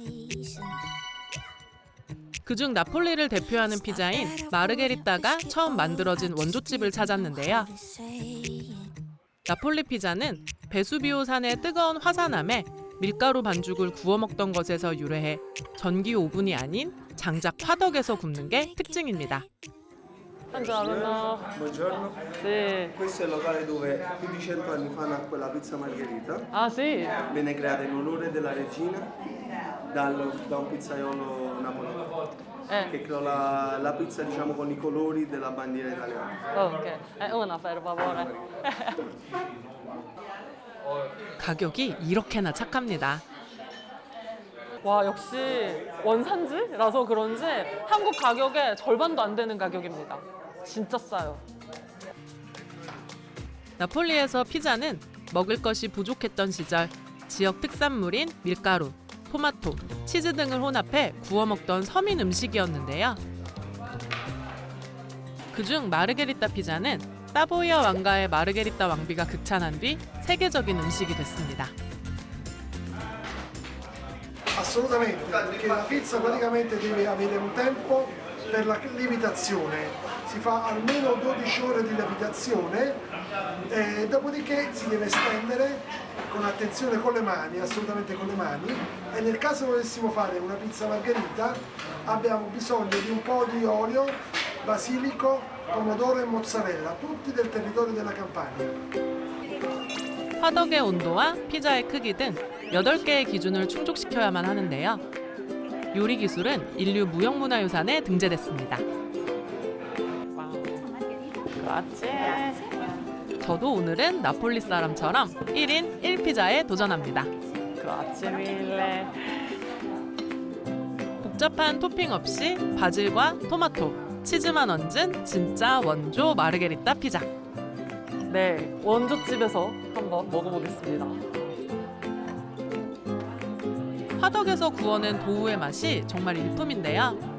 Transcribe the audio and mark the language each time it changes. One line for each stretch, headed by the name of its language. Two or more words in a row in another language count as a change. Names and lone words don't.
Korean: 그중 나폴리를 대표하는 피자인 마르게리따가 처음 만들어진 원조집을 찾았는데요. 나폴리 피자는 베수비오 산의 뜨거운 화산암에 밀가루 반죽을 구워 먹던 것에서 유래해 전기 오븐이 아닌 장작 화덕에서 굽는 게 특징입니다.
Italian: Buongiorno. Sì. Questo è il locale dove più di 100 anni fa nacque la pizza margherita. Ah sì? Venne creata in onore della regina da un pizzaiolo napoletano che creò la pizza, diciamo, con i colori della bandiera italiana. Ok, una per favore.
Korean: 가격이 이렇게나 착합니다. 와, 역시 원산지라서 그런지 한국 가격의 절반도 안 되는 가격입니다. 진짜 싸요. 나폴리에서 피자는 먹을 것이 부족했던 시절 지역 특산물인 밀가루, 토마토, 치즈 등을 혼합해 구워 먹던 서민 음식이었는데요. 그중 마르게리타 피자는 사보이아 왕가의 마르게리타 왕비가 극찬한 뒤 세계적인 음식이 됐습니다.
Italian: Assolutamente, perché la pizza praticamente deve avere un tempo per la lievitazione. Si fa almeno 12 ore di lievitazione, dopodiché si deve stendere con attenzione con le mani, assolutamente con le mani, e nel caso volessimo fare una pizza margherita abbiamo bisogno di un po' di olio, basilico, pomodoro e mozzarella, tutti del territorio della Campania.
Korean: 화덕의 온도와 피자의 크기 등 8개의 기준을 충족시켜야만 하는데요. 요리 기술은 인류 무형문화유산에 등재됐습니다. 저도 오늘은 나폴리 사람처럼 1인 1피자에 도전합니다.
Italian: Grazie mille.
Korean: 복잡한 토핑 없이 바질과 토마토, 치즈만 얹은 진짜 원조 마르게리타 피자. 네, 원조집에서 한번 먹어보겠습니다. 화덕에서 구워낸 도우의 맛이 정말 일품인데요.